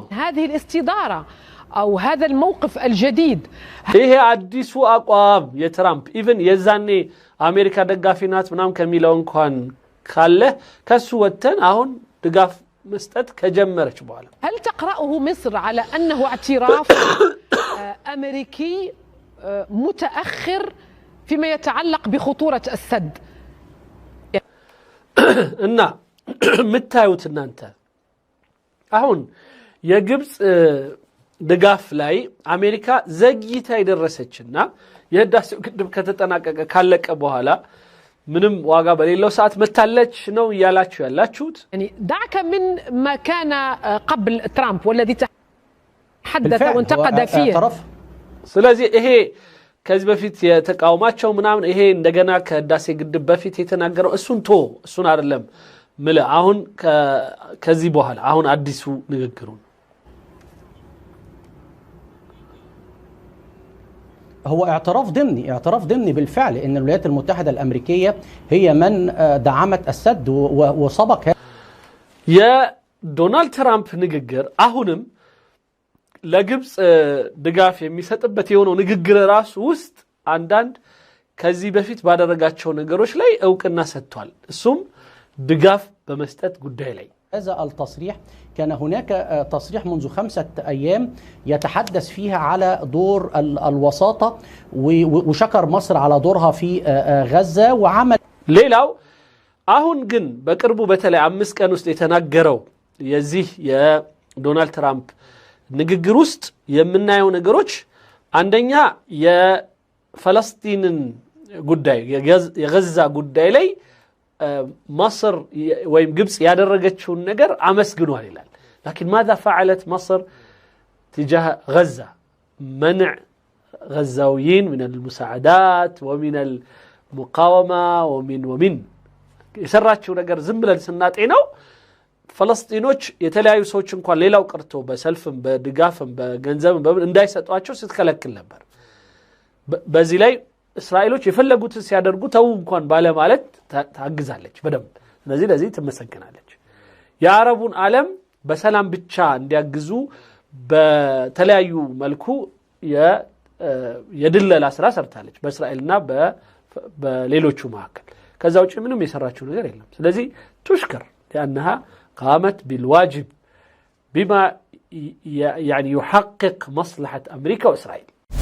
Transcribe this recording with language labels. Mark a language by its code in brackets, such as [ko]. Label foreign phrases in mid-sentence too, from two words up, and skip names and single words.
[ar] هذه الاستدارة أو هذا الموقف الجديد [am] ይሄ አዲሱ አቋም የትራምፕ ኢቭን የዛኔ አሜሪካ ደጋፊ ናት ምናም ከሚለው እንኳን ካለ ከሱ ወተን አሁን ድጋፍ መስጠት ከጀመረች በኋላ [ar] هل تقرأه مصر على أنه اعتراف أمريكي متأخر فيما يتعلق بخطورة السد [am] እና ምታዩት እናንተ አሁን የግብጽ ድጋፍ ላይ አሜሪካ ዘግይታ ይደረሰችና የህዳሴው ግድብ ከተጠናቀቀ ካለቀ በኋላ ምንም ዋጋ በሌለው ሰዓት መታለች ነው ያላችሁ ያላችሁት [ar] يعني دعك من ما كان قبل ترامب والذي تحدث وانتقد فيه [am] ስለዚህ ይሄ ከዚህ በፊት የተቃውማቸው ምናምን ይሄ እንደገና ከህዳሴ ግድብ በፊት የተናገረው እሱን አይደለም ምለ አሁን ከዚህ በኋላ አሁን አዲሱ ንግግሩ [ar] هو اعتراف ضمني بالفعل ان الولايات المتحدة الامريكية هي من دعمت السد وسبق [am] يا دونالد ترامب ንግግር አሁንም ለግብጽ ድጋፍ የሚሰጥበት የሆነው ንግግር ራሱ ውስጥ አንዳንድ ከዚህ በፊት ባደረጋቸው ነገሮች ላይ እውቅና ሰጥቷል እሱም ድጋፍ በመስጠት ጉዳይ ላይ [ar] هذا التصريح كان هناك تصريح منذ 5 أيام يتحدث فيها على دور الوساطة وشكر مصر على دورها في غزة وعمل [am] ሌላው አሁን ግን በቅርቡ በተለይ 5 ቀን ውስጥ የተናገረው የዚህ የዶናልድ ትራምፕ ንግግር ውስጥ የምናየው ነገሮች አንደኛ የፍልስጤምን ጉዳይ የጋዛ ጉዳይ ላይ مصر ወይም ግብጽ ያደረገችውን ነገር አመስግኗል ይላል [ar] لكن ماذا فعلت مصر تجاه غزة منع غزاويين من المساعدات ومن المقاومة ومن [am] የሰራችው ነገር ዝም ብለን ስናጤነው ፍልስጤኖች የተለያዩ ሰዎች እንኳን ሌላው ቀርቶ በሰልፍም በድጋፍም በገንዘብም በምን እንዳይሰጧቸው ስትከለክል ነበር በዚህ ላይ እስራኤሎች የፈለጉትን ሲያደርጉ ተው እንኳን ባለ ማለት ታግዛለች በደንብ ለዚህ ትመሰገናለች የአረቡን ዓለም በሰላም ብቻ እንዲያግዙ በተለያዩ መልኩ የድለላ ስራ ሰርታለች በእስራኤልና በሌሎቹ መካከል ከዛ ውጪ ምንም የሰራችው ነገር የለም ስለዚህ [ar] تشكر لانها قامت بالواجب بما يعني يحقق مصلحة امريكا واسرائيل